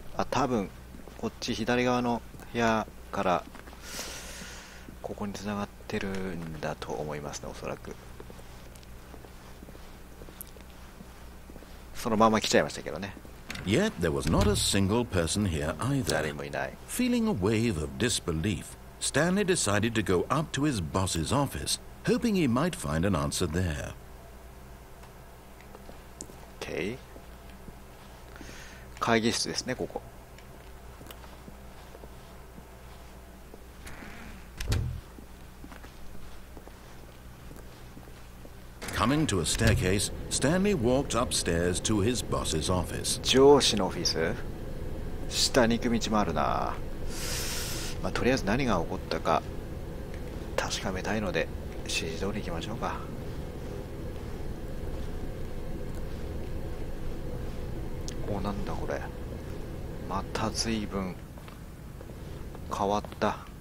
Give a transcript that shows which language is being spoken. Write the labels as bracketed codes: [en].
[ja] 多分こっち左側の部屋からここに繋がってるんだと思いますね、おそらく。そのまま来ちゃいましたけどね。 [en] Yet there was not a single person here [ja] 誰 [en] either. [ja] もいない。 [en] Feeling a wave of disbelief, Stanley decided to go up to his boss's office, hoping he might find an answer there. OK。 [ja] 会議室ですね、ここ。 [en] Coming to a staircase, Stanley walked upstairs to his boss's office. [ja] 上司のオフィス、下に行く道もあるな。とりあえず何が起こったか確かめたいので指示通り行きましょうか。なんだこれ、また随分変わった。